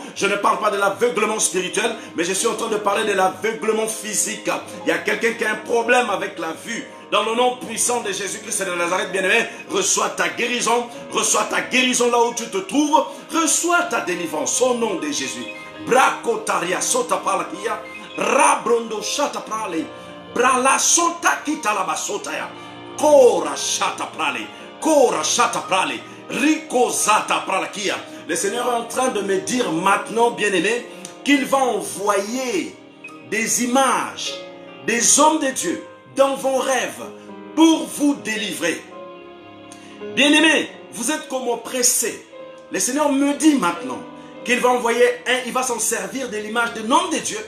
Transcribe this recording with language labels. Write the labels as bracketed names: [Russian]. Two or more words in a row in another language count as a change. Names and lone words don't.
[French] Je ne parle pas de l'aveuglement spirituel, mais je suis en train de parler de l'aveuglement physique. Il y a quelqu'un qui a un problème avec la vue. Dans le nom puissant de Jésus-Christ de Nazareth, bien-aimé, reçois ta guérison là où tu te trouves, reçois ta délivrance au nom de Jésus. Brakotaria sota palakia, rabrondo shata prale, brala sota kita la basotaya, kora shata prale, rico zata pralakia. Le Seigneur est en train de me dire maintenant, bien-aimé, qu'il va envoyer des images, des hommes de Dieu, dans vos rêves, pour vous délivrer. Bien-aimés, vous êtes comme oppressés. Le Seigneur me dit maintenant qu'il va envoyer il va s'en servir de l'image de l'homme de Dieu.